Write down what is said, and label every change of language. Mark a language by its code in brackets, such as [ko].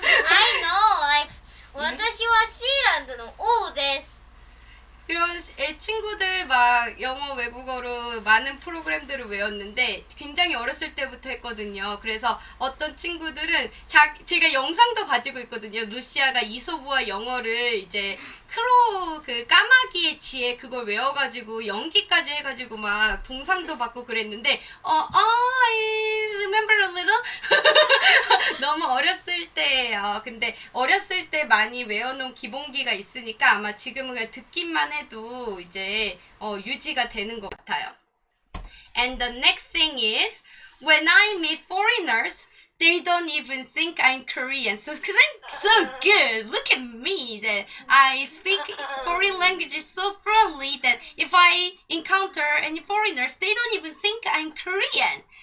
[en] I know, like, [ja] 私はシーランドの王です. [ko] 그런 친구들 막 영어 외국어로 많은 프로그램들을 외웠는데 굉장히 어렸을 때부터 했거든요. 그래서 어떤 친구들은 제가 영상도 가지고 있거든요. 루시아가 이소부와 영어를 이제 크로우 그 까마귀의 지혜 그걸 외워가지고 연기까지 해가지고 막 동상도 받고 그랬는데 [en] I remember a little. [ko] 너무 어렸을 때예요. 근데 어렸을 때 많이 외워놓은 기본기가 있으니까 아마 지금은 그냥 듣기만 해도 이제 유지가 되는 것 같아요. [en] And the next thing is when I meet foreigners, they don't even think I'm Korean. So, cause I'm so good. Look at me. That I speak foreign languages so fluently that if I encounter any foreigners, they don't even think I'm Korean.